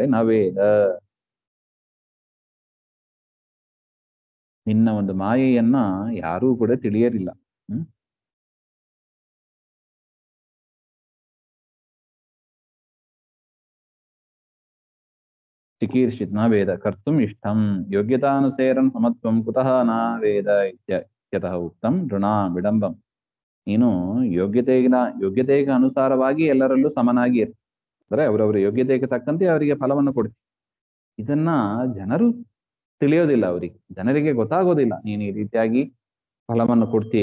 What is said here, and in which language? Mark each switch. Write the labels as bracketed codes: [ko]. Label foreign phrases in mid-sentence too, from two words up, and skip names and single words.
[kn] ನವೇದ, ನಿನ್ನ ಒಂದು ಮಾಯೆಯನ್ನ ಯಾರೂ ಕೂಡ ತಿಳಿಯಲಿಲ್ಲ. [sa] ಚಿಕೀರ್ಷಿತ್ ನ ವೇದ ಕರ್ತುಂ ಇಷ್ಟಂ ಯೋಗ್ಯತಾನುಸೇರಂ ಸಮತ್ವಂ ಕುತಃ ನ ವೇದ ಇತ್ಯತಃ ಉಕ್ತಂ ಋಣಾ ವಿಡಂಬಂ. [kn] ನೀನು ಯೋಗ್ಯತೆಗೆ ಅನುಸಾರವಾಗಿ ಎಲ್ಲರಲ್ಲೂ ಸಮನಾಗಿ ಇರ್ತ, ಅಂದ್ರೆ ಅವರವರ ಯೋಗ್ಯತೆಗೆ ತಕ್ಕಂತೆ ಅವರಿಗೆ ಫಲವನ್ನು ಕೊಡ್ತೀವಿ. ಇದನ್ನ ಜನರು ತಿಳಿಯೋದಿಲ್ಲ ಅವರಿಗೆ, ಜನರಿಗೆ ಗೊತ್ತಾಗೋದಿಲ್ಲ ನೀನು ಈ ರೀತಿಯಾಗಿ ಫಲವನ್ನು ಕೊಡ್ತೀಯ.